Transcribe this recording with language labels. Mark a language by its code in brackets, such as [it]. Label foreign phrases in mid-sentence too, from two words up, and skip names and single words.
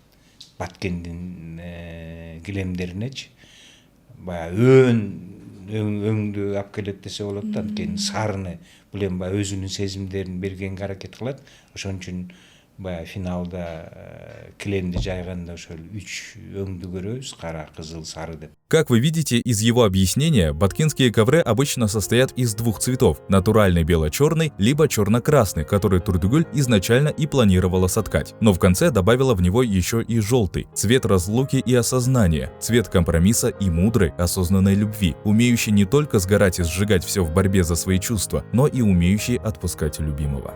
[ky] Баткендин килемдеринечи баягы өңдү алып келет десе болот да, анткени сарыны бул эми баягы өзүнүн сезимдерин бергенге аракет кылат. Ошон үчүн баягы финалда килемди жайганда ошол 3 өңдү көрөбүз: кара, кызыл, сары деп. [ru] Как вы видите из его объяснения, баткинские ковры обычно состоят из 2 цветов – натуральный бело-черный, либо черно-красный, который Турдугуль изначально и планировала соткать, но в конце добавила в него еще и желтый – цвет разлуки и осознания, цвет компромисса и мудрой, осознанной любви, умеющий не только сгорать и сжигать все в борьбе за свои чувства, но и умеющий отпускать любимого.